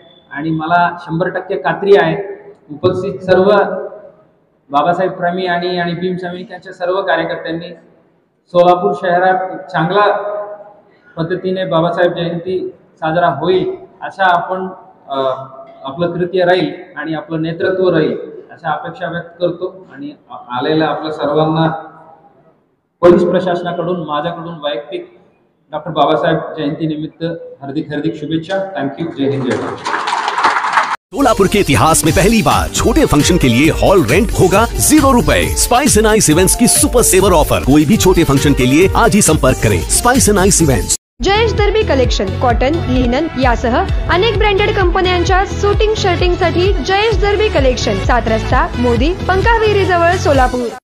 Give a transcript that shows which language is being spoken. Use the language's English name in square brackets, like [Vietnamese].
[Marathi] आणि मला 100% खात्री आहे उपस्थित सर्व बाबासाहेब प्रेमी आणि भीम सैनिकांच्या सर्व कार्यकर्त्यांनी सोलापूर शहरात चांगला पद्धतीने बाबासाहेब जयंती साजरा होईल अशा आपण आपलं कृत्य राहील आणि आपलं नेतृत्व राहील अशा अपेक्षा व्यक्त करतो. आणि आलेल्या आपल्या सर्वांना पोलीस प्रशासनाकडून माझ्याकडून वैयक्तिक डॉक्टर बाबासाहेब जयंती निमित्त हार्दिक शुभेच्छा. [English] Thank you. [Hindi] जय हिंद, जय भारत. सोलापुर के इतिहास में पहली बार छोटे फंक्शन के लिए हॉल रेंट होगा 0 रुपए। स्पाइस एंड आइस इवेंट्स की सुपर सेवर ऑफर। कोई भी छोटे फंक्शन के लिए आज ही संपर्क करें। Spice and ice events. [Marathi] Jayesh दर्बी collection cotton, linen यासह अनेक ब्रँडेड कंपन्यांच्या सूटिंग शर्टिंग साठी जयेश दर्बी कलेक्शन, 7 रस्ता मोदी पंकाविहिरी जवळ सोलापूर.